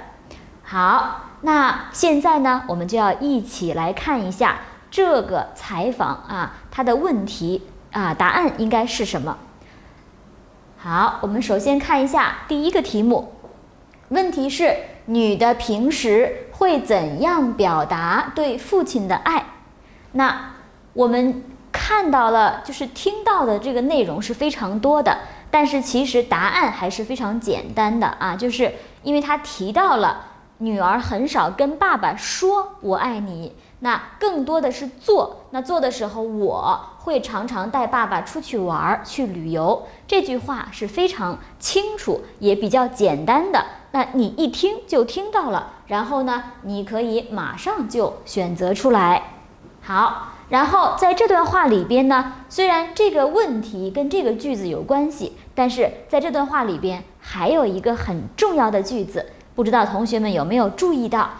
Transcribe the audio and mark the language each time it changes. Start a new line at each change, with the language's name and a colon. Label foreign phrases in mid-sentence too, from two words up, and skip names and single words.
Chinese: 好，那現在呢，我們就要一起来看一下這個採訪它的問題答案應該是什麼。好，我們首先看一下第一個題目，問題是女的平時會怎樣表達對父親的愛？那我們看到了，就是聽到的這個內容是非常多的，但是其實答案還是非常簡单的就是因為他提到了女兒很少跟爸爸說我愛你，那更多的是做，那做的时候我会常常带爸爸出去玩去旅游，這句話是非常清楚也比較簡單的那你一聽就聽到了，然後呢，你可以馬上就選擇出來。好，然後在這段話裡邊呢，雖然這個問題跟這個句子有關係，但是在這段話裡邊還有一個很重要的句子，不知道同學們有沒有注意到？